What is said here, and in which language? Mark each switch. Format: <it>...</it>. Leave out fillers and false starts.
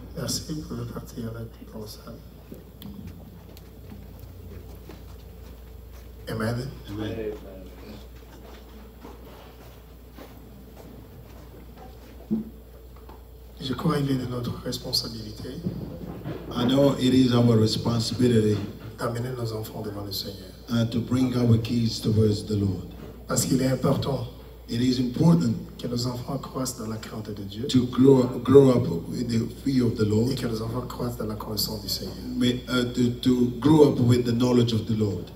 <fr>Merci, vous pouvez partir avec dans la salle. Amen. Amen. Je crois qu'il est de notre responsabilité</fr> <en>I know it is our responsibility</en> <fr>d'amener nos enfants devant le Seigneur.</fr> <en>to bring our kids towards the Lord.</en> <fr>Parce qu'il est important</fr> <en>It is important</en> <fr>que nos enfants croissent dans la crainte de Dieu</fr> <en>to grow up with the fear of the</en> <fr>et</fr> <en>Lord,</en> <fr>que nos enfants croissent dans la connaissance du Seigneur.</fr> <en>to grow up with the knowledge of the Lord.</en>